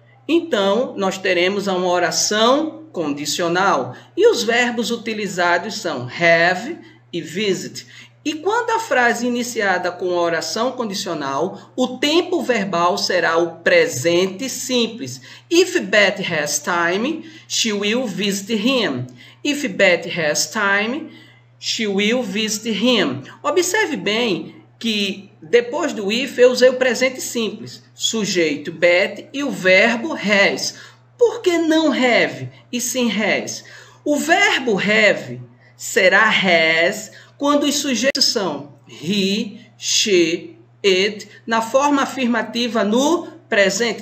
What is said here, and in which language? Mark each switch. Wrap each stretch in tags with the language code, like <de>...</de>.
<pt>Então, nós teremos uma oração condicional. E os verbos utilizados são have e visit. E quando a frase iniciada com a oração condicional, o tempo verbal será o presente simples.</pt> <en>If Beth has time, she will visit him. If Beth has time, she will visit him.</en> <pt>Observe bem que depois do if eu usei o presente simples. Sujeito Beth e o verbo has. Por que não have e sim has? O verbo have será has quando os sujeitos são he, she, it, na forma afirmativa no presente.</pt>